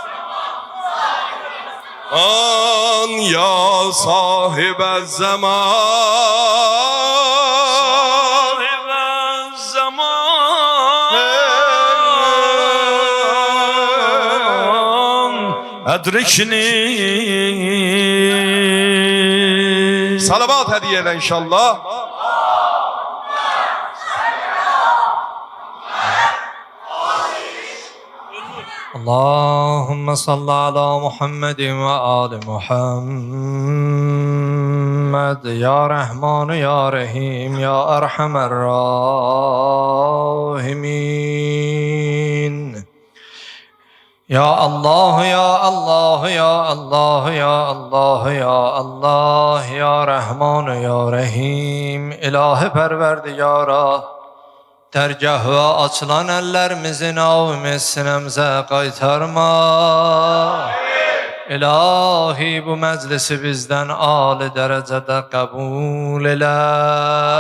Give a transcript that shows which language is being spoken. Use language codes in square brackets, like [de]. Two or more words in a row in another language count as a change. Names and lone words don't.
[ar] زمان يا صاحب الزمان صاحب الزمان أدركني [tr] Salavat hediyeyle inşallah [ar] اللهم صل على محمد وآل محمد يا رحمن يا رحيم يا أرحم الراحمين يا الله يا الله يا الله يا الله يا الله يا رحمن يا رحيم [az] İlahi Perverdigara Dergahı açılan ellerimizin avmi sinemze qaytarma. [tr] İlahi bu meclisi bizden âli derecede kabul eyle.